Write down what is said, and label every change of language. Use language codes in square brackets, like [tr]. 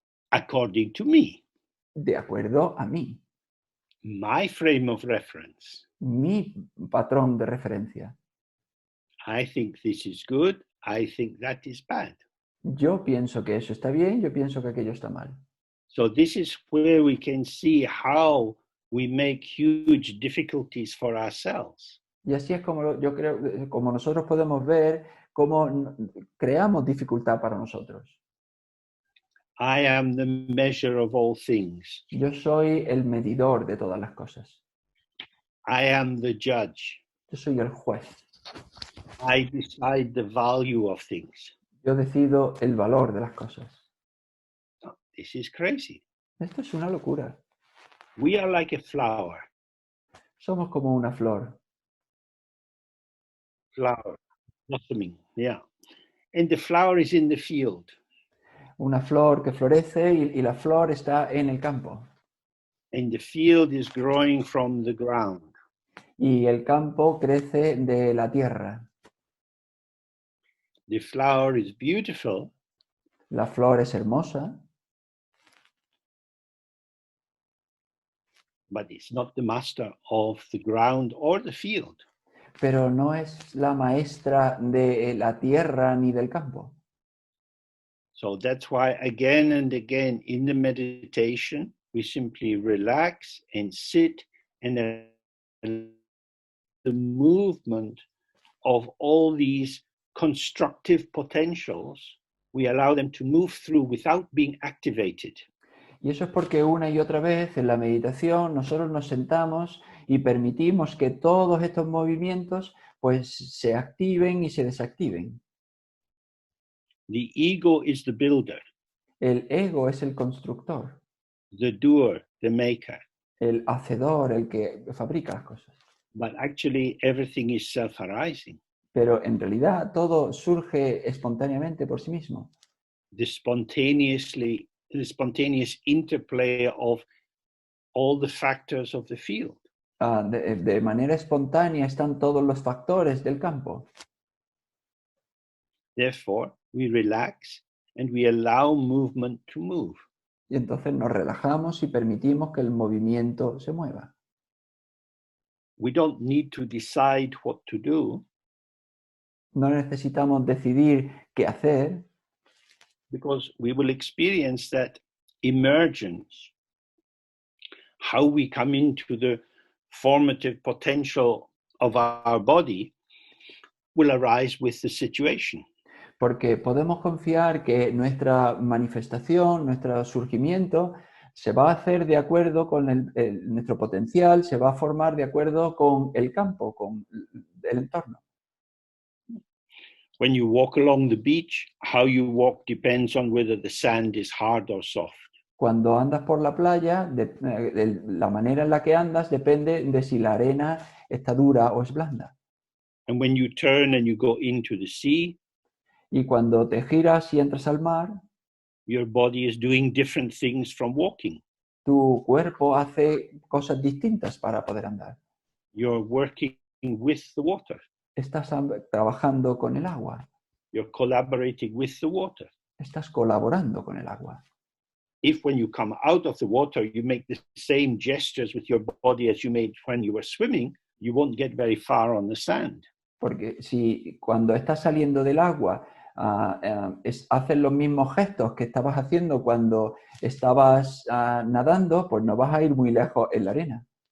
[en] According to me, [es] De acuerdo a mí, [en] my frame of reference, [es] mi patrón de referencia. [en] I think this is good, I think that is bad. [es] Yo pienso que eso está bien, yo pienso que aquello está mal. [en] So this is where we can see how we make huge difficulties for ourselves. [es] Y así es como yo creo, como nosotros podemos ver cómo creamos dificultad para nosotros. [en] I am the measure of all things. [es] Yo soy el medidor de todas las cosas. [en] I am the judge. [es] Yo soy el juez. [en] I decide the value of things. [es] Yo decido el valor de las cosas. [en] This is crazy. [es] Esto es una locura. [en] We are like a flower. [es] Somos como una flor. [en] Flower, blossoming, yeah. And the flower is in the field. [es] Una flor que florece y la flor está en el campo. [en] And the field is growing from the ground. [es] Y el campo crece de la tierra. [en] The flower is beautiful. [es] La flor es hermosa, [en] But it's not the master of the ground or the field. [es] pero no es la maestra de la tierra ni del campo. [en] So that's why again and again in the meditation, we simply relax and sit and the movement of all these constructive potentials, we allow them to move through without being activated. [es] Y eso es porque una y otra vez en la meditación nosotros nos sentamos y permitimos que todos estos movimientos pues se activen y se desactiven. [en] The ego is the builder, [es] El ego es el constructor, [en] the doer, the maker. [es] el hacedor, el que fabrica las cosas. [en] But actually everything is self-arising. [es] Pero en realidad todo surge espontáneamente por sí mismo. [en] The spontaneous interplay of all the factors of the field. [es] De manera espontánea están todos los factores del campo. [en] Therefore, we relax and we allow movement to move. [es] Y entonces nos relajamos y permitimos que el movimiento se mueva. [en] We don't need to decide what to do. [es] No necesitamos decidir qué hacer, [en] Because we will experience that emergence, how we come into the formative potential of our body will arise with the situation. [es] porque podemos confiar que nuestra manifestación, nuestro surgimiento, se va a hacer de acuerdo con nuestro potencial, se va a formar de acuerdo con el campo, con el entorno. [en] When you walk along the beach, how you walk depends on whether the sand is hard or soft. [es] Cuando andas por la playa, la manera en la que andas depende de si la arena está dura o es blanda. [en] And when you turn and you go into the sea, [es] Y cuando te giras y entras al mar, [en] your body is doing different things from walking. [es] tu cuerpo hace cosas distintas para poder andar. [en] You're working with the water. [es] Estás trabajando con el agua. [en] You're collaborating with the water. [es] Estás colaborando con el agua. [en] If when you come out of the water, you make the same gestures with your body as you made when you were swimming, you won't get very far on the sand. [es] Porque si cuando estás saliendo del agua haces los mismos gestos que estabas haciendo cuando estabas nadando, pues no vas a ir muy lejos en la arena.